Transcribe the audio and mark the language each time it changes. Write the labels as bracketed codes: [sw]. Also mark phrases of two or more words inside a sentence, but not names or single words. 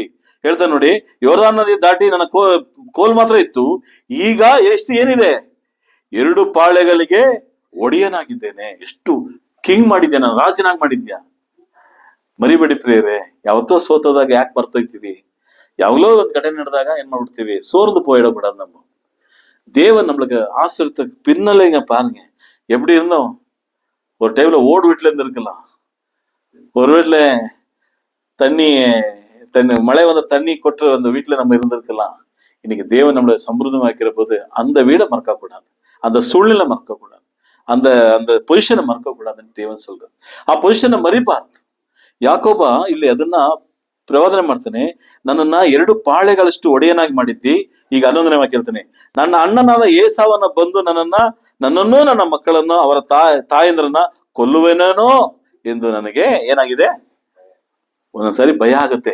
[kn] ಹೇಳ್ತಾನೆ ನೋಡಿ, ಯೋರ್ದಾನ್ ನದಿ ದಾಟಿ ನನ್ನ ಕೋಲ್ ಮಾತ್ರ ಇತ್ತು, ಈಗ ಎಷ್ಟು ಏನಿದೆ, 2 ಪಾಳೆಗಳಿಗೆ ಒಡೆಯನಾಗಿದ್ದೇನೆ. ಎಷ್ಟು ಕಿಂಗ್ ಮಾಡಿದ್ಯಾ, ನಾನು ರಾಜನಾಗಿ ಮಾಡಿದ್ಯಾ. ಮರಿಬೇಡಿ ಪ್ರಿಯರೇ, ಯಾವತ್ತೋ ಸೋತೋದಾಗ ಯಾಕೆ ಮರ್ತೋಯ್ತೀವಿ? ಯಾವಾಗಲೋ ಒಂದು ಘಟನೆ ನಡೆದಾಗ ಏನ್ ಮಾಡ್ಬಿಡ್ತೀವಿ, ಸೋರ್ದು போயிடக்கூடாது. [ta] நம்ம தேவன் நம்மளுக்கு ஆசீர்வாதத்துக்கு பின்னலைங்க பாருங்க. எப்படி இருந்தோம், ஒரு டைம்ல ஓடு வீட்டுல இருந்து இருக்கலாம், ஒரு வீட்டுல தண்ணி மழை வந்த தண்ணி கொட்டுற அந்த வீட்டுல நம்ம இருந்திருக்கலாம். இன்னைக்கு தேவன் நம்மளை சம்பிரதமாக்கிற போது அந்த வீடை மறக்க கூடாது, அந்த சூழ்நிலை மறக்க கூடாது, அந்த அந்த பொசிஷனை மறக்க கூடாதுன்னு தேவன் சொல்றாரு. [kn] ಆ ಪೊಸಿಷನ್ ಮರಿಬಾರ್ದು. ಯಾಕೋಬ ಇಲ್ಲಿ ಅದನ್ನ ಪ್ರವಾದನೆ ಮಾಡ್ತಾನೆ, ನನ್ನನ್ನ 2 ಪಾಳೆಗಳಷ್ಟು ಒಡೆಯನಾಗಿ ಮಾಡಿದ್ದಿ. ಈಗ 11ನೇ ವಾಕ್ಯ ಹೇಳ್ತಾನೆ, ನನ್ನ ಅಣ್ಣನಾದ ಏಸಾವನ ಬಂದು ನನ್ನನ್ನೂ ನನ್ನ ಮಕ್ಕಳನ್ನು ಅವರ ತಾಯಂದ್ರನ್ನ ಕೊಲ್ಲುವೆನೇನೋ ಎಂದು ನನಗೆ ಏನಾಗಿದೆ, ಒಂದೊಂದ್ಸಾರಿ ಭಯ ಆಗುತ್ತೆ.